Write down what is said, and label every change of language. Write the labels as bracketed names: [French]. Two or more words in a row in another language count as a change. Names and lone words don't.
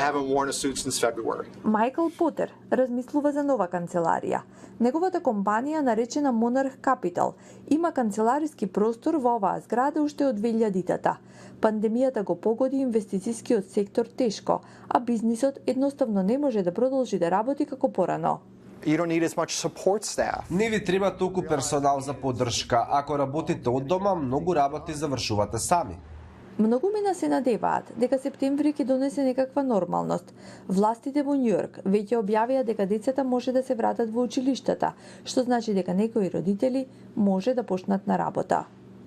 [Macedonian] Майкл Потер размислува за нова канцеларија. Неговата компанија, наречена Monarch Capital, има канцелариски простор во оваа зграда уште од 2000-тата. Пандемијата го погоди инвестицискиот сектор тешко, а бизнисот едноставно не може да продолжи да работи како порано. [English] You don't need as much support staff. [Macedonian] Не ви треба толку персонал за поддршка. Ако работите од дома, многу работи завршувате сами. Многумина се надеваат дека септември ќе донесе некаква нормалност. Властите во Њујорк веќе објавија дека децата може да се вратат во училиштата, што значи дека некои родители може да почнат на работа.